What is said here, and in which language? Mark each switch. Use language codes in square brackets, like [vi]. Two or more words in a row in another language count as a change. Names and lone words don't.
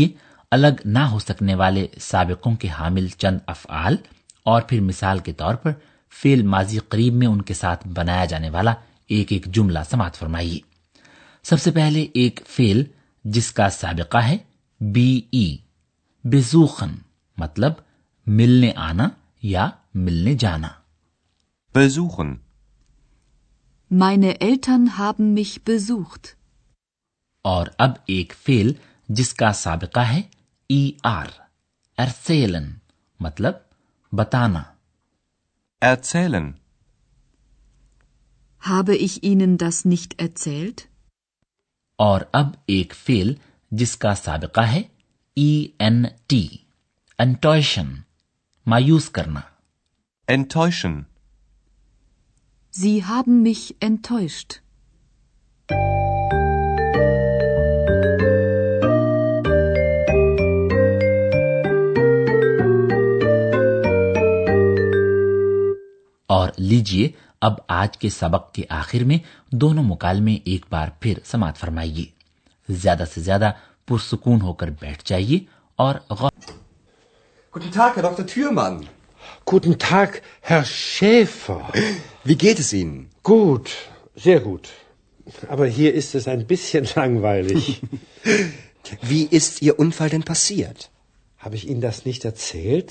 [ur] لیجیے، الگ نہ ہو سکنے والے سابقوں کے حامل چند افعال اور پھر مثال کے طور پر فعل ماضی قریب میں ان کے ساتھ بنایا جانے والا ایک ایک جملہ سماعت فرمائیے. سب سے پہلے ایک فعل جس کا سابقہ ہے BE، بیزوخن مطلب ملنے آنا یا ملنے جانا. [de] Besuchen. Meine Eltern haben mich besucht. [ur] اور اب ایک فعل جس کا سابقہ ہے ER، erzählen مطلب بتانا. [de] Erzählen. Habe ich Ihnen das nicht erzählt? [ur] اور اب ایک فعل جس کا سابقہ ہے ENT، enttäuschen مایوس کرنا. [de] Enttäuschen. Sie haben mich enttäuscht. [ur] اور لیجیے اب آج کے سبق کے آخر میں دونوں مکالمے ایک بار پھر سماعت فرمائیے. زیادہ سے زیادہ پرسکون ہو کر بیٹھ جائیے اور [de] Guten Tag, Herr Dr. Thürmann. Guten Tag, Herr Schäfer. Wie geht es Ihnen? Gut, sehr gut. Aber hier ist es ein bisschen langweilig. Wie ist Ihr Unfall denn passiert? Habe ich Ihnen das nicht erzählt?